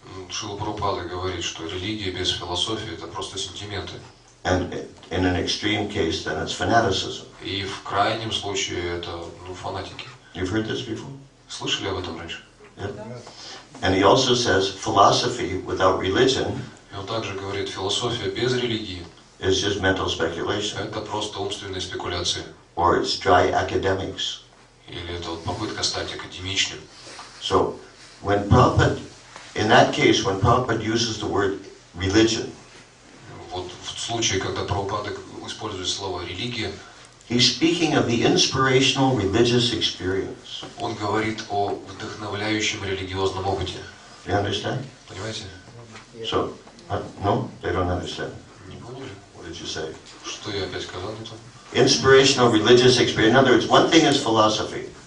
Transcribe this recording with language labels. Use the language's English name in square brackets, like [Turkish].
[Russian] Шрила Прабхупада говорит, что религия без философии это просто сентименты. [English] And in an extreme case, then it's fanaticism. [Russian] И в крайнем случае это фанатики. [English] You've heard this before? [Russian] Слышали об этом раньше? [English] Yeah. And he also says philosophy without religion [Russian] И он также говорит, философия без религии [English] is just mental speculation, [Russian] это просто умственные спекуляции. [English] or it's dry academics. [Russian] Или это попытка стать академичным. [English] So, when Prabhupada, in that case, when Prabhupada uses the word religion, [Russian] Вот в случае, когда Прабхупада использует слово религия, [English] he's speaking of the inspirational religious experience. [Russian] он говорит о вдохновляющем религиозном опыте. [English] You understand? [Russian] Понимаете? [English] So, no, they don't understand. [Russian] Не поняли? [English] What did you say? [Russian] Что я опять сказал не то? [English] Inspirational religious experience. In other words, one thing is philosophy.